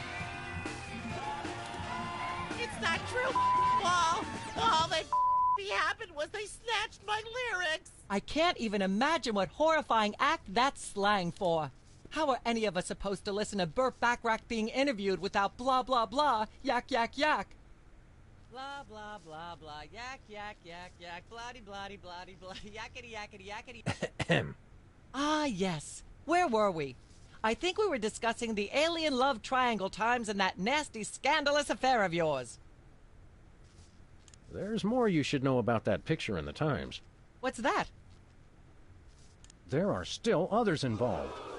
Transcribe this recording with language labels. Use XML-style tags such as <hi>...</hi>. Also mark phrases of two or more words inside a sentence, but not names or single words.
<en>It's not true, Paul. All that happened was they snatched my lyrics. I can't even imagine what horrifying act that's slang for. How are any of us supposed to listen to Burt Bacharach being interviewed without blah, blah, blah, yak, yak, yak? Blah, blah, blah, blah, yak, yak, yak, yak, blah-de, blah-de, blah-de, blah-de, yakety, yakety, yakety. Ah, yes. Where were we? I think we were discussing the alien love triangle times and that nasty, scandalous affair of yours. There's more you should know about that picture in the Times. What's that? There are still others involved.</en>